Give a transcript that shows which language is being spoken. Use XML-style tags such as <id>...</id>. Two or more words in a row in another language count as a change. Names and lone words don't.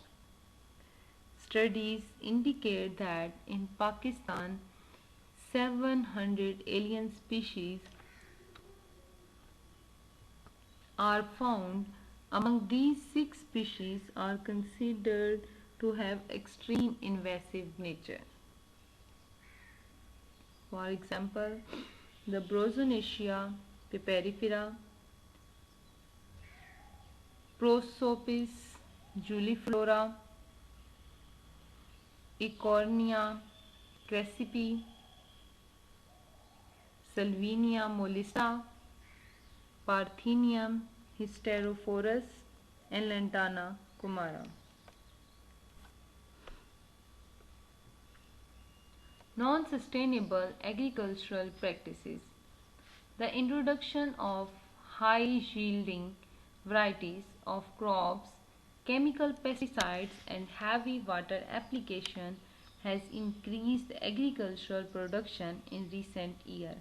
<en>Studies indicate that in Pakistan 700 alien species are found. Among these, 6 species are considered to have extreme invasive nature. For example, the Brozonetia piperifera, Prosopis juliflora, Eichhornia crassipi, Salvinia molesta, Parthenium hysterophorus, and Lantana kumara. Non-sustainable agricultural practices. The introduction of high-yielding varieties of crops, chemical pesticides, and heavy water application has increased agricultural production in recent years.</en>